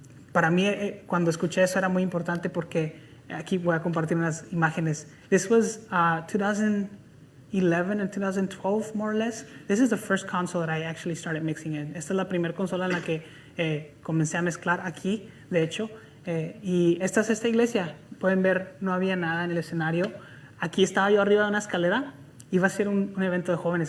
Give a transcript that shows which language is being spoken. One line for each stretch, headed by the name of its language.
Spanish: Para mí, cuando escuché eso era muy importante porque aquí voy a compartir unas imágenes.
English: This was 2011 and 2012, more or less. This is the first console that I actually started mixing in.
Spanish: Esta es la primera consola en la que comencé a mezclar aquí, de hecho, y esta es esta iglesia. Pueden ver, no había nada en el escenario. Aquí estaba yo arriba de una escalera. Iba a ser un evento de jóvenes.